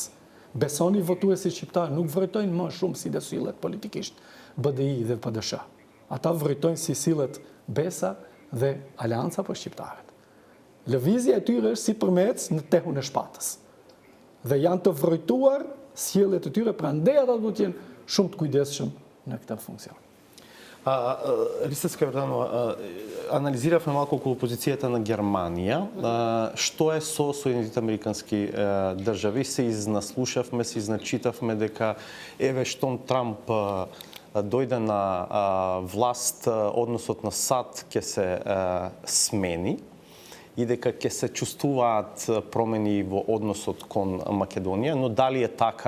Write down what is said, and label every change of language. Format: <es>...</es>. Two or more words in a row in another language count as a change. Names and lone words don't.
<sq>Besoni votuesit shqiptar nuk vërtojnë më shumë si dhe sillet politikisht BDI dhe PDSH. Ata vërtojnë si sillet Besa dhe Aleanca për shqiptarët. Lëvizja e tyre është si përmec në tehun e shpatës. Dhe janë të vërtuar sjelljet e tyre, prandaj ata duhet të jenë shumë të kujdesshëm në këtë funksion.</sq> <mk>Ристо Скавертано, анализиравме малку околу позицијата на Германија. Што е со Соединетите американски држави? Се изнаслушавме, се изначитавме дека еве штом Трамп дојде на власт, односот на САД ќе се смени и дека ќе се чувствуваат промени во односот кон Македонија, но дали е така?</mk>